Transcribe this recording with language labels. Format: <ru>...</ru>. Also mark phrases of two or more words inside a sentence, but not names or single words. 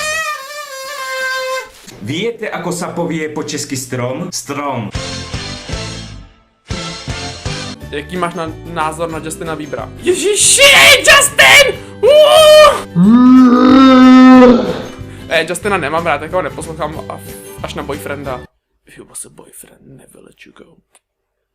<sk>Víte, ako sa povie po česky strom?</sk> <cs>Strom. Jaký máš názor na Justina Biebera? Ježiši, Justin! Justina nemám rád, tak ho neposlouchám až na boyfrienda.</cs> <en>If you was a boyfriend, never let you go.</en>